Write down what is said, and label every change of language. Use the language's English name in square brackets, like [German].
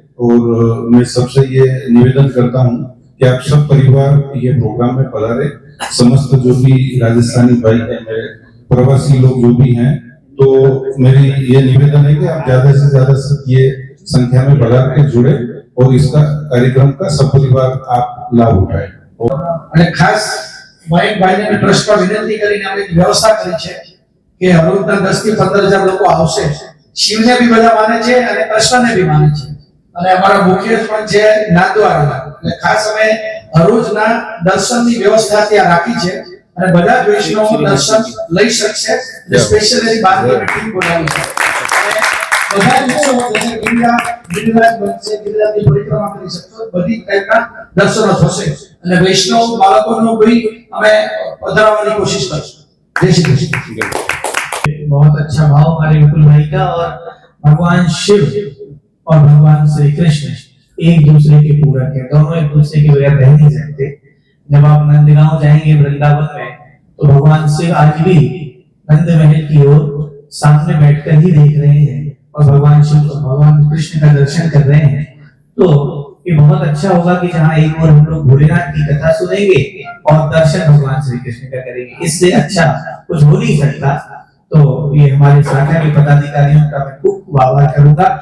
[Hindi] और मैं सबसे ये निवेदन करता हूँ कि आप सब परिवार ये प्रोग्राम में पधारे। समस्त जो भी राजस्थानी भाई है, मेरे प्रवासी लोग जो भी हैं, तो मेरी ये निवेदन है कि आप ज्यादा से ज्यादा ये संख्या में पधार के जुड़े और इसका कार्यक्रम का सब परिवार आप लाभ उठाए। [Gujarati] અને ખાસ મયંક ભાઈને ટ્રસ્ટમાં વિનંતી કરીને આપણે વ્યવસ્થા કરી છે કે હરોજના 10 થી 15,000 લોકો આવશે। શિવને બી બધા માને છે અને કૃષ્ણને બી માને છે। અને અમારા મુખ્ય પણ છે નાથદ્વારામાં એટલે ખાસ અમે હરોજના દર્શનની વ્યવસ્થા ત્યાં રાખી છે અને બધા જ વૈષ્ણવો દર્શન લઈ શકશે સ્પેશિયલી બારની મીટિંગ બોલાવી છે અને બધા જ ઉત્સવો જશે ગિરિરાજ બનશે ગિરિરાજની પરિક્રમા કરી શકશો બધી ટાઈપના દર્શનો થશે અને વૈષ્ણવ બાળકોનો બી અમે પધરાવવાની કોશિશ કરશું જય શ્રી કૃષ્ણ [Hindi] बहुत अच्छा भाव हमारे विपुल भाई का और भगवान शिव और भगवान श्री कृष्ण एक दूसरे के पूरक है दोनों एक दूसरे के बगैर रह नहीं सकते जब आप नंदगांव जाएंगे वृंदावन में तो भगवान शिव आज भी नंद महल की ओर सामने बैठकर ही देख रहे हैं और भगवान शिव और भगवान कृष्ण का दर्शन कर रहे हैं तो ये बहुत अच्छा होगा कि जहाँ एक और हम लोग भोलेनाथ की कथा सुनेंगे और दर्शन भगवान श्री कृष्ण का करेंगे इससे अच्छा कुछ हो नहीं सकता तो ये हमारे शाखा के पदाधिकारियों का मैं खूब आभार करूंगा।